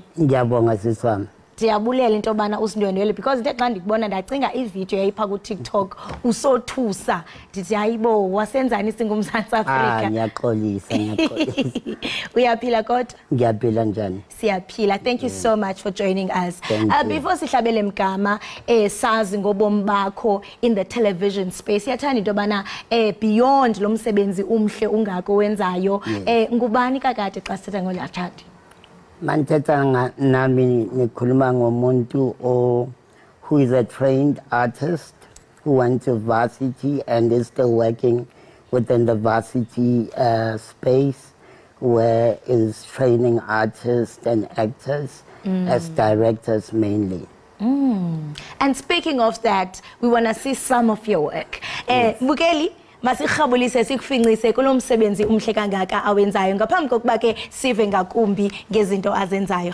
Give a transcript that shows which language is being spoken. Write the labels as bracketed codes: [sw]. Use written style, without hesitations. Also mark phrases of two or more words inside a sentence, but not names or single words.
[zu] Ngiyabonga siswami. [xh] Ndiyabulela into bana usindwendwele because into xa ndikubona ndacinga ivideo yayipha ku TikTok usothusa ndithi hayibo wasenzani singumZantsi Afrika. [zu] Ngiyaxolisa. Uyaphila kodwa? Ngiyaphila njani? Siyaphila. [en] Thank you so much for joining us. [xh] Before sihlabele mgama sazi ngobomi bakho [en] in the television space. [xh] Siyathanda into bana beyond lo msebenzi umhle ungako wenzayo ngubani kakade xa sithetha ngoLatshati? [zu] Manthetha nami nikhuluma ngomuntu [en] who is a trained artist who went to varsity and is still working within the varsity space where is training artists and actors as directors mainly. And speaking of that, we want to see some of your work. [zu] Bukeli masikhabulise sikufincise kulomsebenzi umhle kangaka awenzayo ngaphambi kokuba ke sive ngakumbi ngezinto azenzayo.